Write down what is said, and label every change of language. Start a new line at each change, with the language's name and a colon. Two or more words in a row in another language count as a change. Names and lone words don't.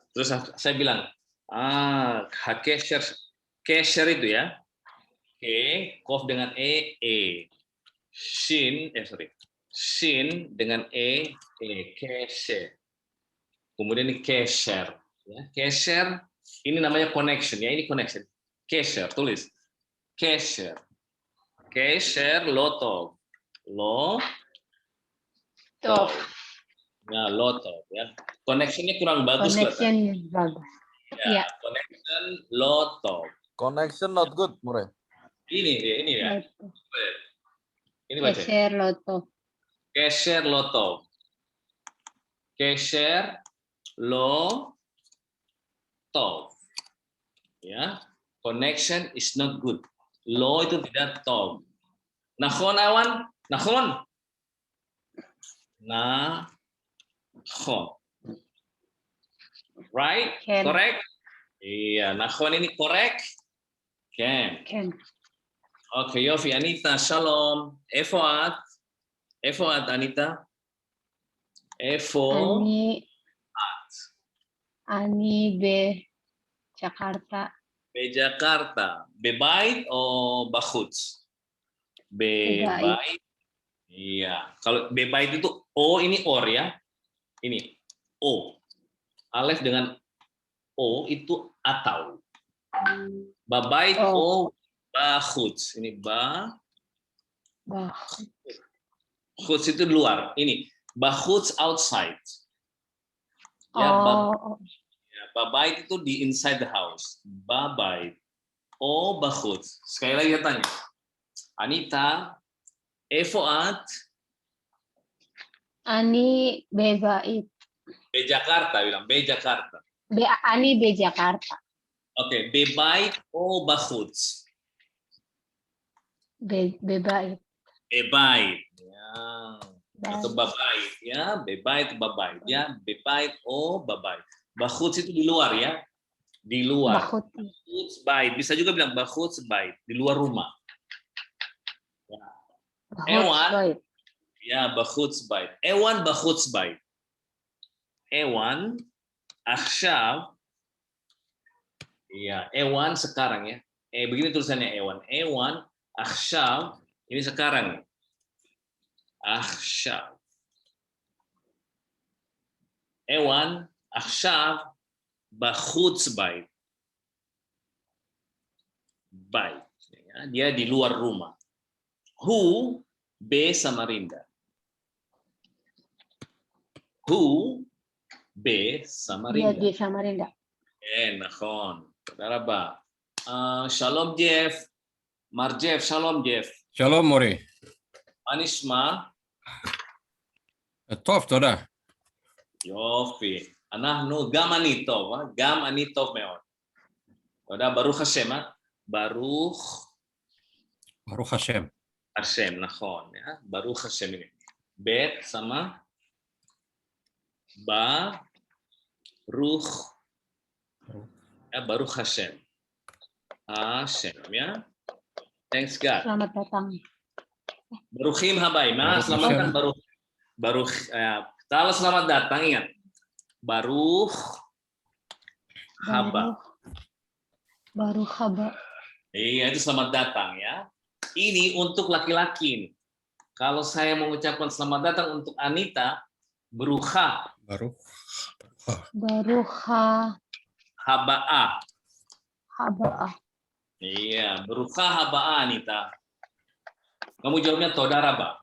Indonesian: Terus saya bilang, kesher itu ya. Kof dengan e. Shin dengan e, kesher. Kemudian ini kesher. Ya, kesher, ini namanya connection. Ya, ini connection. Kesher, tulis. Kesher.
Hebrew: קשר לא טוב. Top.
Indonesian: Ya,
Hebrew: לא טוב.
Indonesian: Ya. Connectionnya kurang bagus. Connection bagus. Ya,
Hebrew: connection לא טוב.
English: Connection not good, More.
Indonesian: Ini ya.
Hebrew: Loto.
Indonesian: Ini baca.
Hebrew: קשר לא טוב. קשר לא טוב. קשר לא טוב.
Indonesian: Ya,
English: connection is not good.
Hebrew: Lo
Indonesian: itu tidak
Hebrew: tov. נכון awan, נכון.
English: Right?
Hebrew: Ken.
English: Correct?
Indonesian: Iya, nahon ini correct? Ken.
Hebrew: Oke, Yofi, Anita, shalom. איפה את Anita. Ani be Jakarta. ב-Jakarta. בבית או בחוץ? Bebait.
Indonesian: Iya. Kalau bebait itu o, ini or ya. Ini o. Alef dengan o itu atau.
Hebrew: בבית או בחוץ.
Indonesian: Ini bahuts itu luar. Ini bahuts outside. Ya, babait itu di
English: inside the house.
Hebrew: בבית. או בחוץ.
Indonesian: Sekali lagi tanya.
Hebrew: Anita, איפה את? אני בבית.
Indonesian: Be Jakarta bilang, Be Jakarta.
Hebrew: Ani be Jakarta. Oke, בבית או בחוץ? Bebait. Bebait. Ya.
Indonesian: Atau babait ya,
Hebrew: בבית בבית
Indonesian: ya,
Hebrew: בבית או בבית.
Indonesian: Bahuts itu di luar ya. Di luar.
Hebrew: בחוץ בית.
Indonesian: Bisa juga bilang
Hebrew: בחוץ בית,
Indonesian: di luar rumah. Ya. Ewan.
Hebrew: Ya, בחוץ בית. Ewan בחוץ בית. Ewan עכשיו.
Indonesian: Iya, Ewan sekarang ya. Begini tulisannya Ewan. Ewan akhshav ini sekarang.
Hebrew: Akhshav. Ewan עכשיו בחוץ בית.
Indonesian: Bait. Ya, dia di luar rumah.
Hebrew: Who be Samarinda. Who be Samarinda.
Indonesian: Dia di Samarinda.
Hebrew: Nahon. Tודה רבה. שלום ג'ף. מר ג'ף, שלום ג'ף. שלום מורי. מה נשמע? טוב, תודה. יופי. גם אני טוב, גם אני טוב מאוד. תודה, ברוך השם, ברוך השם. השם, נכון. ברוך השם. בית, שמה? ברוך. ברוך השם. השם,
Indonesian: ya.
English: Thanks God.
Indonesian: Selamat datang.
Hebrew: ברוכים הבאים.
Indonesian: Selamat kan Baruch. Kalau selamat datang ingat.
Hebrew: ברוך הבא. ברוך הבא.
Indonesian: Iya, itu selamat datang ya. Ini untuk laki-laki. Kalau saya mengucapkan selamat datang untuk Anita, Beruha.
Hebrew: Baruha Habaa. haba'ah. Iya, ברוכה הבאה, Anita.
Indonesian: Kamu jawabnya todaraba.